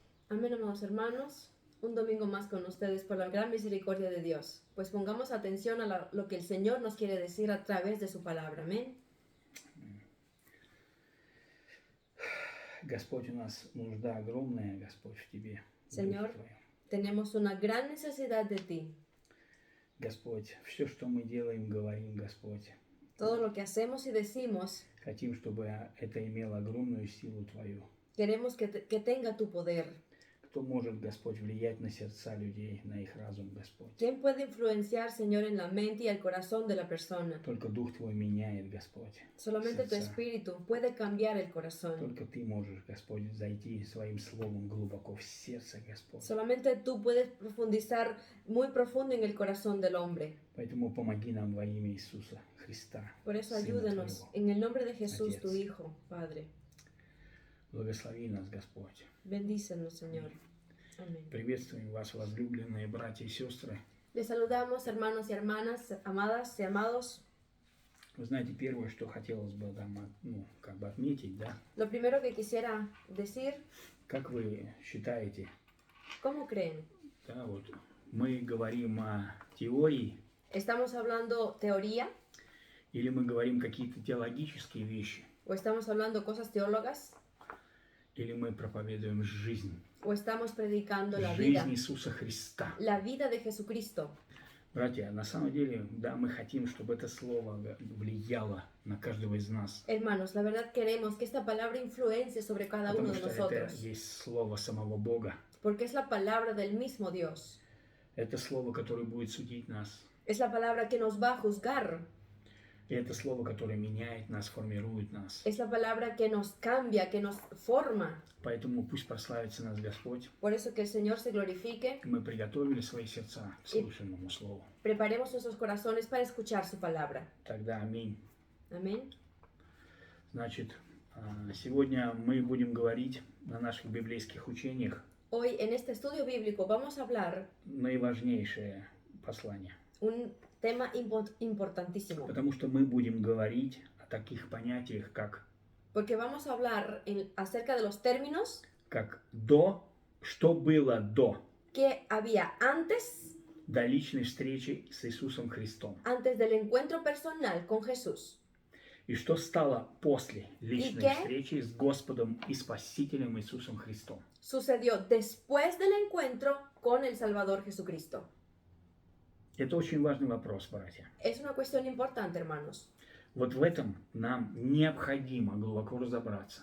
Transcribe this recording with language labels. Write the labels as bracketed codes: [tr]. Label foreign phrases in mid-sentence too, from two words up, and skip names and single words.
[es] Amén, amados hermanos. Un domingo más con ustedes por la gran misericordia de Dios. Pues pongamos atención a lo que el Señor nos quiere decir a través de su palabra. Amén. [ru] Господь, у нас нужда огромная, Господь, в Тебе. [es] Señor, tenemos una gran necesidad de ti. [ru] Господь, все, что мы делаем, говорим, Господь. [es] Todo lo que hacemos y decimos, [ru] Хотим, чтобы это имело огромную силу Твою. [es] queremos que tenga tu poder. [ru] Кто может, Господь, влиять на сердца людей, на их разум, Господь? [es] ¿Quién puede influenciar, Señor, en la mente y el corazón de la persona? [ru] Только Дух Твой меняет, Господь. [es] Solamente tu [ru] сердца. [es] espíritu puede cambiar el corazón. [ru] Только Ты можешь, Господь, зайти своим словом глубоко в сердце, Господь. [es] Solamente tú puedes profundizar muy profundo en el corazón del hombre. [ru] Поэтому помоги нам во имя Иисуса Христа. [es] Por eso [ru] Сына [es] ayúdanos [ru] Твоего. [es] en el nombre de Jesús, [ru] Отец. [es] tu Hijo, Padre. [ru] Благослови нас, Господь. [es] Bendícenos, Señor. Amén. [ru] Приветствуем вас, возлюбленные братья и сестры. [es] Les saludamos, hermanos y hermanas, amadas y amados. [ru] Вы знаете, первое, что хотелось бы там, отметить, да? [es] Lo primero que quisiera decir, [ru] Как вы считаете, [es] ¿cómo creen? [ru] да, вот мы говорим о теории [es] ¿Estamos hablando teoría [ru] или мы говорим какие-то теологические вещи, [es] o estamos hablando cosas teólogas [ru] или мы проповедуем жизнь, [es] o estamos predicando la [ru] жизнь [es] vida [ru] Иисуса Христа? [es] de Jesucristo? [ru] Братья, на самом деле, да, мы хотим, чтобы это слово влияло на каждого из нас. [es] Hermanos, la verdad queremos que esta palabra influencie sobre cada uno [ru] Потому [es] de [ru] что это [es] nosotros, [ru] есть слово самого Бога. [es] porque es la palabra del mismo Dios. [ru] Это слово, которое будет судить нас. [es] Es la palabra que nos va a juzgar. [ru] И это слово, которое меняет нас, формирует нас. [es] Es la palabra que nos cambia, que nos forma. [ru] Поэтому пусть прославится нас Господь. [es] Por eso que el Señor se glorifique. [ru] Мы приготовили свои сердца к слышанному слову. [es] Preparemos nuestros corazones para escuchar su palabra. [ru] Тогда аминь. [es] Amén. [ru] Значит, сегодня мы будем говорить на наших библейских учениях [es] Hoy en este estudio bíblico vamos a hablar [ru] наиважнейшее послание. [es] un tema importantísimo. [ru] Потому что мы будем говорить о таких понятиях, [es] Porque vamos a hablar acerca de los términos [ru] как до, что было до [es] que había antes [ru] личной встречи с Иисусом Христом. [es] del encuentro personal con Jesús. [ru] И что стало после личной [es] qué? [ru] встречи с Господом и Спасителем Иисусом Христом. [es] Sucedió después del encuentro con el Salvador Jesucristo. [ru] Это очень важный вопрос, братья. [es] Es una cuestión importante, hermanos. [ru] Вот в этом нам необходимо глубоко разобраться.